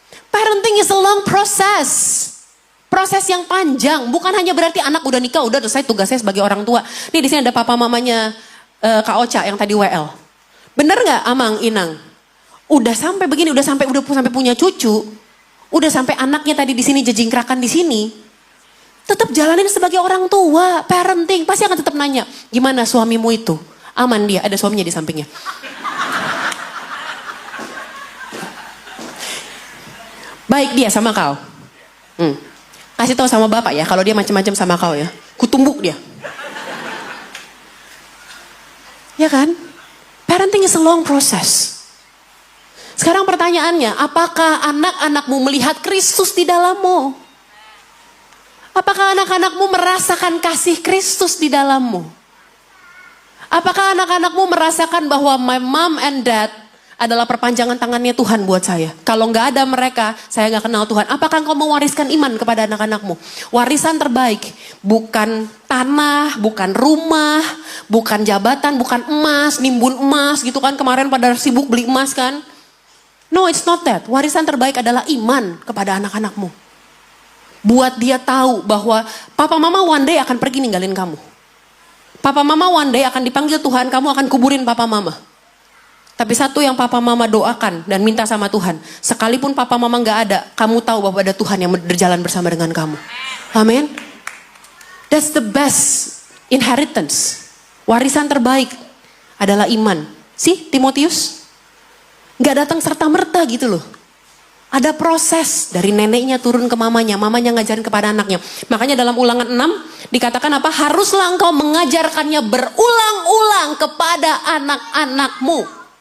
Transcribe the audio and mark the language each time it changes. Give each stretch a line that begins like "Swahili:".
English: Parenting is a long process.
Indonesian: Proses yang panjang, bukan hanya berarti anak udah nikah, udah selesai tugas saya sebagai orang tua. Nih di sini ada papa mamanya Kak Ocha yang tadi WL. Bener nggak Amang, Inang? Udah sampai begini, udah sampai punya cucu, udah sampai anaknya tadi di sini jejingkrakan di sini. Tetap jalanin sebagai orang tua, parenting pasti akan tetap nanya, gimana suamimu itu? Aman dia, ada suaminya di sampingnya. Baik dia sama kau. Kasih tahu sama bapak ya, kalau dia macam-macam sama kau ya. Kutumbuk dia. Ya kan?
English: Parenting is a long process.
Indonesian: Sekarang pertanyaannya, apakah anak-anakmu melihat Kristus di dalammu? Apakah anak-anakmu merasakan kasih Kristus di dalammu? Apakah anak-anakmu merasakan bahwa
English: my mom and dad
Indonesian: adalah perpanjangan tangannya Tuhan buat saya? Kalau nggak ada mereka, saya nggak kenal Tuhan. Apakah engkau mewariskan iman kepada anak-anakmu? Warisan terbaik, bukan tanah, bukan rumah, bukan jabatan, bukan emas, nimbun emas gitu kan. Kemarin pada sibuk beli emas kan.
English: No, it's not that.
Indonesian: Warisan terbaik adalah iman kepada anak-anakmu. Buat dia tahu bahwa papa mama
English: one day
Indonesian: akan pergi ninggalin kamu. Papa mama
English: one day
Indonesian: akan dipanggil Tuhan, kamu akan kuburin papa mama. Tapi satu yang papa mama doakan dan minta sama Tuhan. Sekalipun papa mama gak ada, kamu tahu bahwa ada Tuhan yang berjalan bersama dengan kamu. Amin.
English: That's the best inheritance.
Indonesian: Warisan terbaik adalah iman. Si Timotius gak datang serta-merta gitu loh. Ada proses dari neneknya turun ke mamanya ngajarin kepada anaknya. Makanya dalam Ulangan 6 dikatakan apa? Haruslah engkau mengajarkannya berulang-ulang kepada anak-anakmu.